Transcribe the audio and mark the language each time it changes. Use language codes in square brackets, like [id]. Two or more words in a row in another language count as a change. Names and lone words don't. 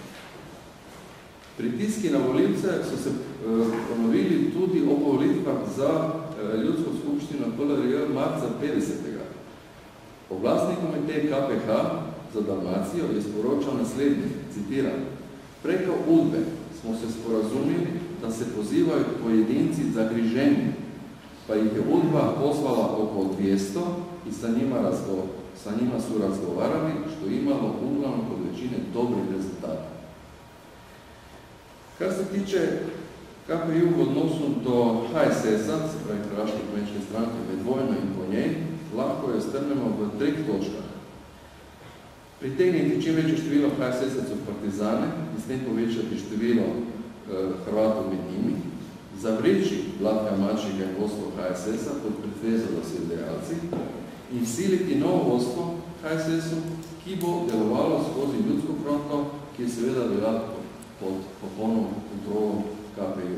[sl] Pritiski na volivce so se ponovili tudi ob volitvah za Ljudsko skupštino PLRJ marca 50. Oblastni komitej KPH za Dalmacijo je sporočal naslednji, citiram: [hr] preko Udbe smo se sporazumili, da se pozivajo pojedinci zagriženi, pa jih je Udba pozvala okolo 200 in sa njima su razgovarali, što je imalo uglavnom kod većine dobrih rezultata. [sl] Kar se tiče KPJ v odnosu do HSS-a, se pravi Hrvaške kmečke stranke, med vojno in po njej, lahko jo strnemo v 3 točkah. Pritegniti čim večje število HSS-ovcev partizane in s tem povečati število Hrvatov med njimi, zavreči Vladka Mačega in vodstvo HSS-a pod pretvezo, da so idealci, in siliti novo vodstvo HSS-u, ki bo delovalo skozi Ljudsko fronto, ki je seveda bila pod popolno kontrolo KPJ.